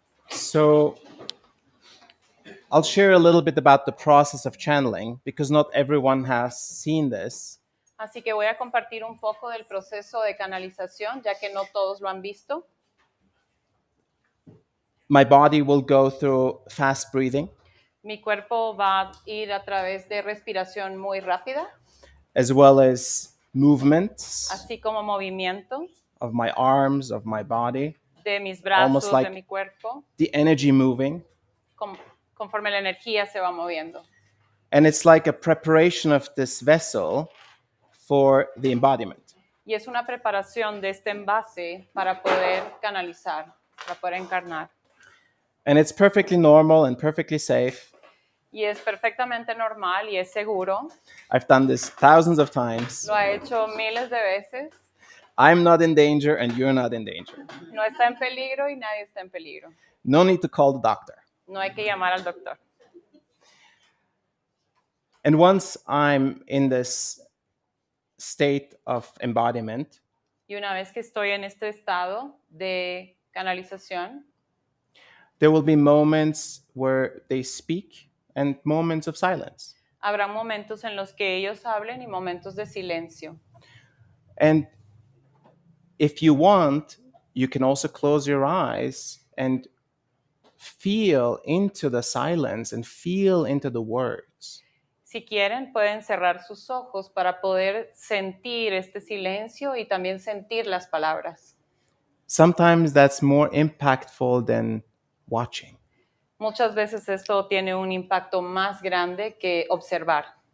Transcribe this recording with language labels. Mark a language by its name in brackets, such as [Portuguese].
[English] So I'll share a little bit about the process of channeling because not everyone has seen this. [Spanish] Así que voy a compartir un poco del proceso de canalización, ya que no todos lo han visto. [English] My body will go through fast breathing, [Spanish] Mi cuerpo va a ir a través de respiración muy rápida, [English] as well as movements [Spanish] así como movimiento [English] of my arms, of my body, [Spanish] de mis [English] Almost [Spanish] brazos, [English] like- [Spanish] de mi cuerpo, [English] the energy moving. [Spanish] conforme la energía se va moviendo. [English] And it's like a preparation of this vessel for the embodiment. [Spanish] Y es una preparación de este envase para poder canalizar, para poder encarnar. [English] And it's perfectly normal and perfectly safe. [Spanish] Y es perfectamente normal y es seguro. [English] I've done this thousands of times. [Spanish] Lo ha hecho miles de veces. [English] I'm not in danger and you're not in danger. [Spanish] No está en peligro y nadie está en peligro. [English] No need to call the doctor. [Spanish] No hay que llamar al doctor. [English] And once I'm in this state of embodiment, [Spanish] Y una vez que estoy en este estado de canalización, [English] there will be moments where they speak and moments of silence. [Spanish] habrá momentos en los que ellos hablen y momentos de silencio. [English] And if you want, you can also close your eyes and feel into the silence and feel into the words. [Spanish] Si quieren, pueden cerrar sus ojos para poder sentir este silencio y también sentir las palabras. [English] Sometimes that's more impactful than watching. [Spanish] Muchas veces esto tiene un impacto más grande que observar.